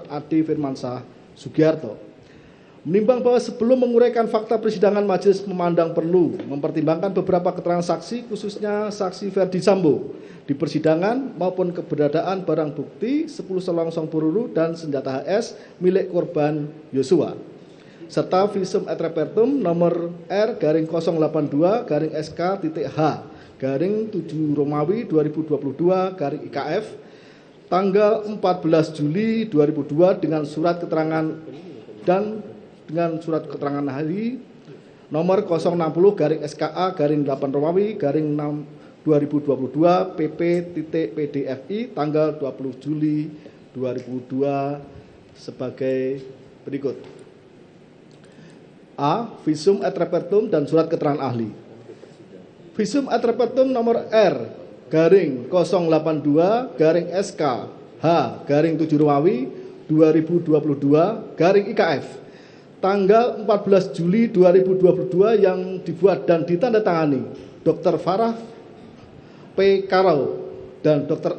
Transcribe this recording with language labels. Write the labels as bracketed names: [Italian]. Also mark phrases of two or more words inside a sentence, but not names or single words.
[Indonesian] Ade Firmansyah Sugiarto. Menimbang bahwa sebelum menguraikan fakta persidangan, majelis memandang perlu mempertimbangkan beberapa keterangan saksi, khususnya saksi Ferdi Sambo di persidangan maupun keberadaan barang bukti 10 selongsong peluru dan senjata HS milik korban Yosua, serta [Latin] visum et repertum [Indonesian] nomor R/082-SK.H garing 7 Romawi 2022 garing IKF tanggal 14 Juli 2002 dengan surat keterangan ahli nomor 060-SKA garing 8 Romawi garing 6 2022 PP.PDFI tanggal 20 Juli 2002 sebagai berikut. A. [Latin] Visum et repertum [Indonesian] dan surat keterangan ahli. [Latin] Visum et repertum [Indonesian] nomor R garing 082-SK H garing 7 Romawi 2022 garing IKF tanggal 14 Juli 2022 yang dibuat dan ditandatangani Dr. Farah P. Karau dan Dr.